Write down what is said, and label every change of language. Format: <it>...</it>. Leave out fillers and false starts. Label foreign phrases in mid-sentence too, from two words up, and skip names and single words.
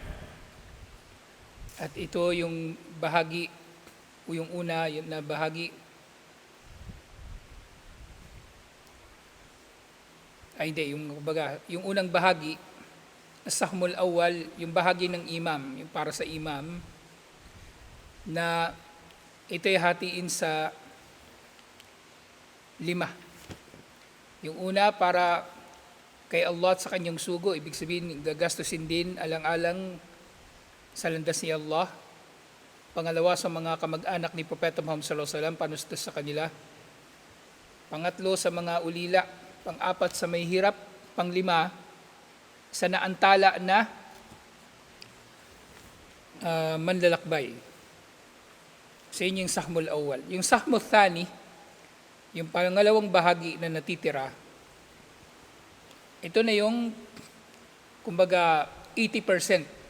<tl>At ito yung bahagi o yung una yung na bahagi ay hindi, yung kumbaga, yung unang bahagi</tl> <ar>السهم الأول,</ar> <tl>yung bahagi ng imam, yung para sa imam, na ito ay hatiin sa 5. Yung una para kay Allah at sa kanyang sugo, ibig sabihin gagastusin din alang-alang sa landas ni Allah. Pangalawa sa mga kamag-anak ni Propeta Muhammad</tl> <ar>صلى الله عليه وسلم,</ar> <tl>panustos sa kanila. Pangatlo sa mga ulila. Pang-apat sa may hirap. Pang-5 sa naantala na manlalakbay. Sa inyong</tl> <ar>السهم الأول.</ar> <tl>Yung</tl> <ar>السهم الثاني,</ar> <tl>yung pangalawang bahagi na natitira, ito na yung, kumbaga, 80%.</tl>